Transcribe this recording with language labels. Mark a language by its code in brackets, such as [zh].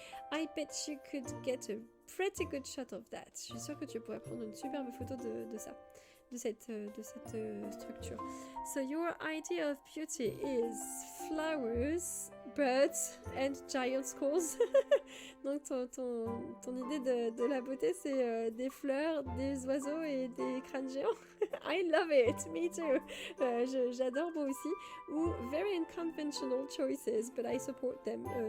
[en] I bet you could get a pretty good shot of that. [fr] Je suis sûre que tu pourrais prendre une superbe photo de ça, de cette structure. [en] So your idea of beauty is flowers, birds and giant skulls. [fr] Donc ton idée de la beauté, c'est des fleurs, des oiseaux et des crânes géants. [en] I love it, me too. [fr] J'adore moi aussi. [en] Ou very unconventional choices, but I support them.